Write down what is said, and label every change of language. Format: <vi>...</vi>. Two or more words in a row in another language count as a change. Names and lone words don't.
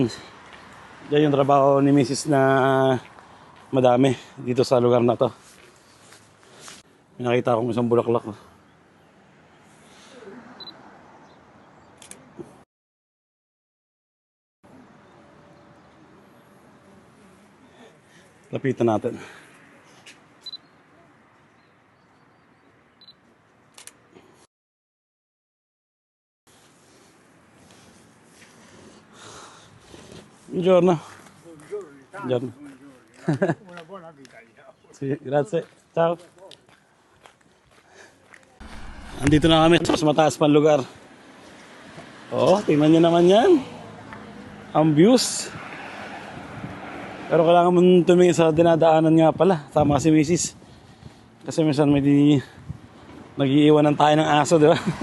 <tl>Diyan yung trabaho ni Mrs. na madami dito sa lugar na to. May nakita akong isang bulaklak. Lapitan natin.</tl> <it>Buongiorno. Buongiorno. Una buona vita. Sì, grazie. Ciao.</it> <tl>Andito na kami sa mas mataas pang lugar. Oh, tingnan niyo naman yan. Ang views. Pero kailangan mo tumingin sa dinadaanan nga pala. Tama si Mrs. Kasi minsan may nag-iiwanan tayo ng aso, di ba?</tl>